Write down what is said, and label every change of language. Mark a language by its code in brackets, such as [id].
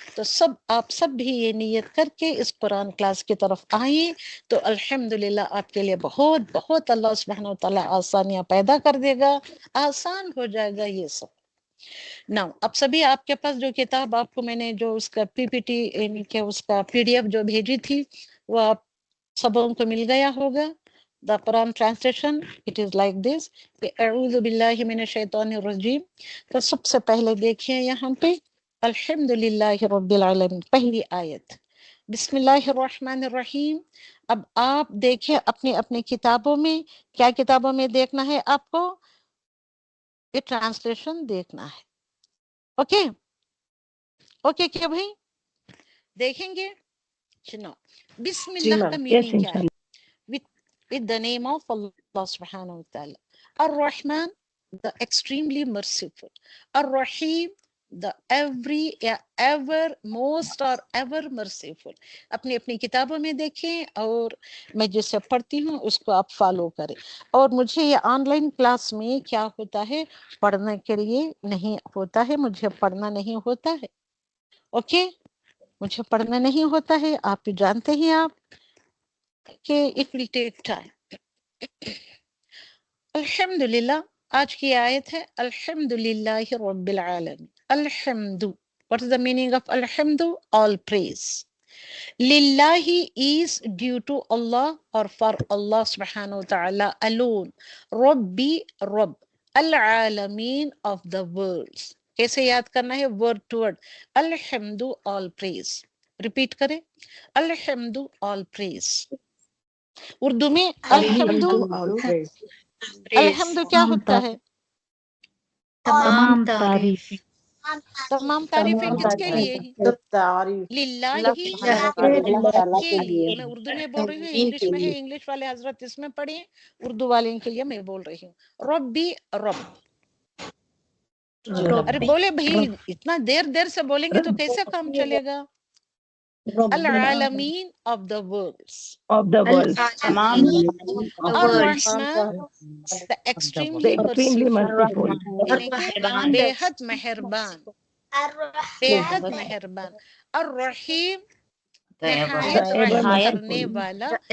[ur] تو آپ سب بھی یہ نیت کر کے اس قرآن کلاس کی طرف آئیں تو الحمدللہ آپ کے لیے بہت بہت اللہ سبحانہ وتعالیٰ آسانیاں پیدا کر دے گا، آسان ہو جائے گا یہ سب. ناؤ اب سبھی آپ کے پاس جو کتاب آپ کو میں نے جو اس کا پی پی ٹی یعنی کہ اس کا PDF جو بھیجی تھی وہ آپ سبوں کو مل گیا ہوگا. [en] The Quran translation, it is like this. [ar] اعوذ باللہ من الشیطان الرجیم. [ur] تو سب سے پہلے دیکھیں یہاں پہ الحمدللہ رب العالمین، پہلی آیت. بسم اللہ الرحمن الرحیم. اب آپ دیکھیں اپنی کتابوں میں، کیا کتابوں میں دیکھنا ہے آپ کو؟ یہ ٹرانسلیشن دیکھنا ہے. اوکے کیا بھائی دیکھیں گے؟ چنو بسم اللہ کا میننگ کیا ہے؟ [en] With the name of Allah subhanahu wa ta'ala. Ar-Rahman, the extremely merciful. Ar-Rahim, the ever most or ever merciful. [ur] اپنی کتابوں میں دیکھیں اور میں جسے پڑھتی ہوں اس کو آپ فالو کریں. اور مجھے یہ آن لائن کلاس میں کیا ہوتا ہے، پڑھنے کے لیے نہیں ہوتا ہے، مجھے پڑھنا نہیں ہوتا ہے. اوکے، مجھے پڑھنا نہیں ہوتا ہے، آپ بھی جانتے ہیں آپ کہ [en] it will take time. [ur] الحمدللہ آج کی آیت ہے الحمدللہ رب العالمین. [en] الحمد, what is the meaning of الحمد? All praise. Lillahi is due to Allah or for Allah subhanahu wa ta'ala alone. Rabbi, Rabb. Al-Alameen, of the worlds. [ur] کیسے یاد کرنا ہے؟ [en] word to word. الحمد, all praise. [ur] repeat کریں. [en] الحمد, all praise. [ur] Urdu میں الحمد الحمد کیا ہوتا ہے؟ تمام تعریف تمام تعریفیں کس کے لیے ہیں؟ سب تعریف للہ ہی کے لیے. میں اردو میں بول رہی ہوں، انگلش میں ہے، انگلش والے حضرت اس میں پڑھیں، اردو والے کے لیے میں بول رہی ہوں. [ar] ربی، رب. [ur] ارے بولے بھائی، اتنا دیر سے بولیں گے تو کیسے کام چلے گا؟ العالمین [en] of the worlds. [ur] تمام [en] الرحمن the extremely merciful. [ur] یعنی کہ بے حد مہربان، بے حد مہربان. الرحیم نہایت رحم کرنے والا.